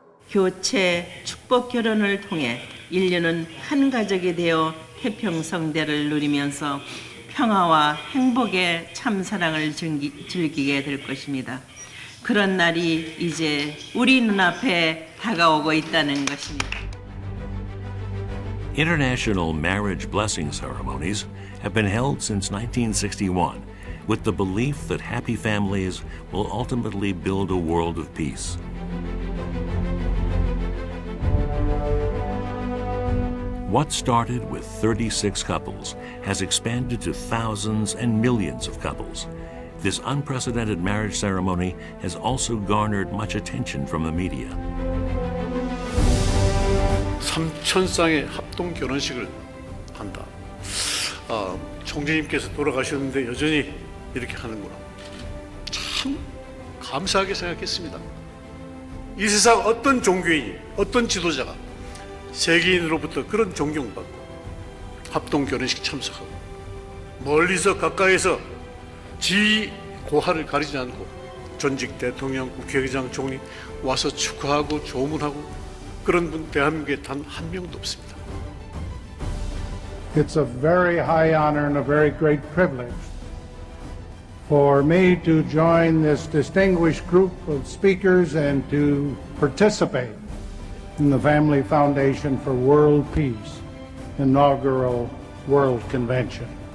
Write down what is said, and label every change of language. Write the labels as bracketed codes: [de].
[ko] 교체, 축복 결혼을 통해 인류는 한 가족이 되어 태평성대를 누리면서 평화와 행복의 참사랑을 즐기게 될 것입니다. 그런 날이 이제 우리 눈앞에 다가오고 있다는 것입니다. [en] International marriage blessing ceremonies have been held since 1961 with the belief that happy families will ultimately build a world of peace. What started with 36 couples has expanded to thousands and millions of couples. This unprecedented marriage ceremony has also garnered much attention from the media. [ko] 3,000쌍의 합동 결혼식을 한다. 총재님께서 돌아가셨는데 여전히 이렇게 하는구나. 참 감사하게 생각했습니다. 이 세상 어떤 종교인이, 어떤 지도자가 세계인으로부터 그런 존경받고 합동 결혼식 참석하고 멀리서 가까이서 지위 고하를 가리지 않고 전직 대통령, 국회의장, 총리 와서 축하하고 조문하고 그런 분 대한민국에 단 한 명도 없습니다. [en] It's a very high honor and a very great privilege for me to join this distinguished group of speakers and to participate in the Family Foundation for World Peace inaugural World Convention.